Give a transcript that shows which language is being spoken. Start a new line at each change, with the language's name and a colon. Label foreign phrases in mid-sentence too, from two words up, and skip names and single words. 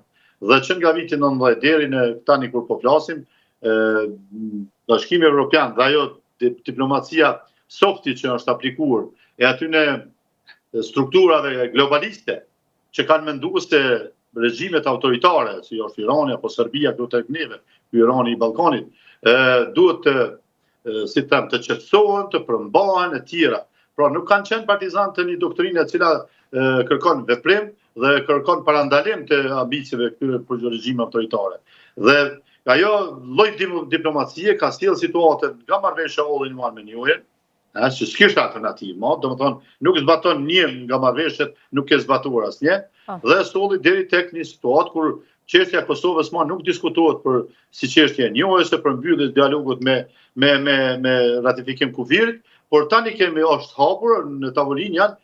Albanian: Dhe që nga viti 19 deri në tani kur po flasim, Bashkimi Evropian dhe ajo diplomacia softi që është aplikuar e aty në strukturave globaliste që kanë menduar se regjimet autoritare, si është Irani apo Serbia këtu tek neve, Irani i Ballkanit, duhet të qetësohen, të përmbahen e tjera. Pra nuk kanë qenë partizan të një doktrine e cila kërkon veprim dhe kërkon parandalim të ambicieve këtyre për regjime autoritare. Dhe ajo lloj diplomacie ka sjellë situatën nga marrëveshja all-in-one me New-York, që s'kishte alternativë, domethënë nuk zbaton një nga marrëveshjet, nuk e zbatuar asnjë, dhe solli deri tek një situatë kur çështja e Kosovës nuk diskutohet për si çështje e njohjes së përmbylljes dialogut me ratifikim kufirit, por tani kemi është hapur në tavolinë janë